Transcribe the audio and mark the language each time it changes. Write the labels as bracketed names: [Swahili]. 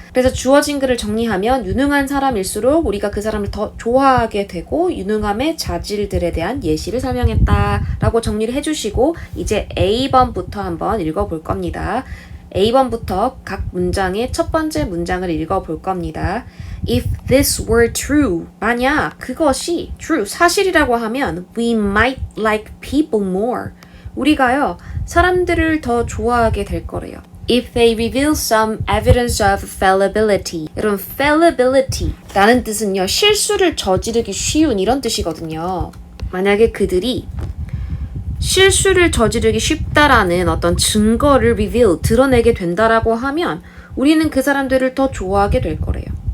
[Korean] 그래서 주어진 글을 정리하면 유능한 사람일수록 우리가 그 사람을 더 좋아하게 되고 유능함의 자질들에 대한 예시를 설명했다라고 정리를 해주시고 이제 A번부터 한번 읽어볼 겁니다. A번부터 각 문장의 첫 번째 문장을 읽어볼 겁니다. [English] If this were true, [Korean] 만약 그것이 [English] true, [Korean] 사실이라고 하면 [English] we might like people more. [Korean] 우리가요, 사람들을 더 좋아하게 될 거래요. [English] If they reveal some evidence of fallibility. [Korean] 여러분, fallibility 라는 뜻은요, 실수를 저지르기 쉬운 이런 뜻이거든요. 만약에 그들이 실수를 저지르기 쉽다라는 어떤 증거를 드러내게 된다라고 하면 우리는 그 사람들을 더 좋아하게 될 거래요.